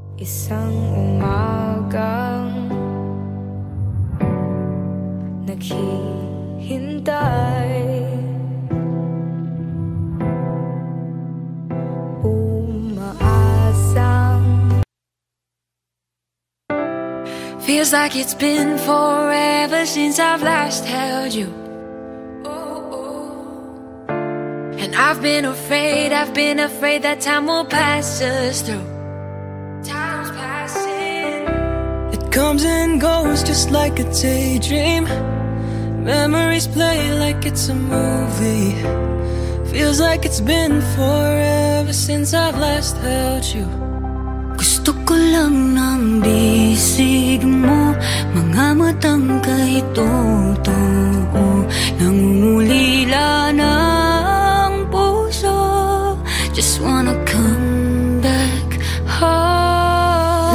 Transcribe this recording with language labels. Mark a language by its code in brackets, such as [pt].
[tl] Sa iyong mundo, isang umagang naghihintay, umaasang. [en] Feels like it's been forever since I've last held you. And I've been afraid that time will pass us through. Time's passing. It comes and goes just like a daydream. Memories play like it's a movie. Feels like it's been forever since I've last held you. [tl] Gusto ko lang ng bisig mo, mga matang kay totoo, nangungulila ng puso. [en] Just wanna come back home.